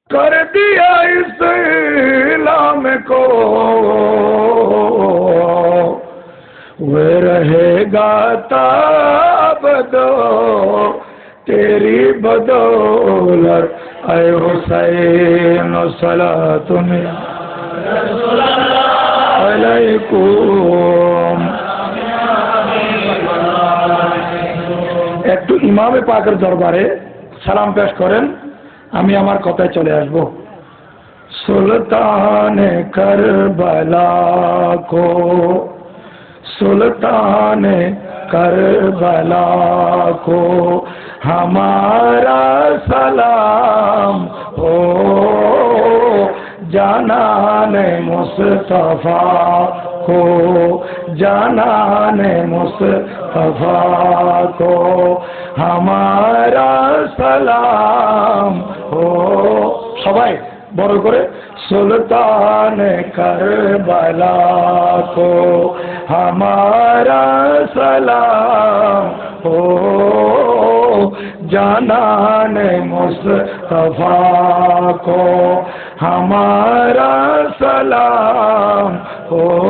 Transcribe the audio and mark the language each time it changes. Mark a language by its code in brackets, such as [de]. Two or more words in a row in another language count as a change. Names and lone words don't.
[ur] کر دیا اسلام کو، وہ رہے گا تابدو تیری بدولت اے حسین صلاۃ علیکم۔ [bn] একটু ইমামে পাকের দরবারে সালাম পেশ করেন, আমি আমার কথায় চলে আসব। [ur] سلطان کربلا کو، سلطان کربلا کو ہمارا سلام ہو، جانان مصطفیٰ کو، جانان مصطفیٰ کو ہمارا سلام ہو۔ [bn] সবাই বড় করে [ur] سلطان کربلا کو ہمارا سلام ہو، جانان مصطفیٰ کو ہمارا سلام ہو،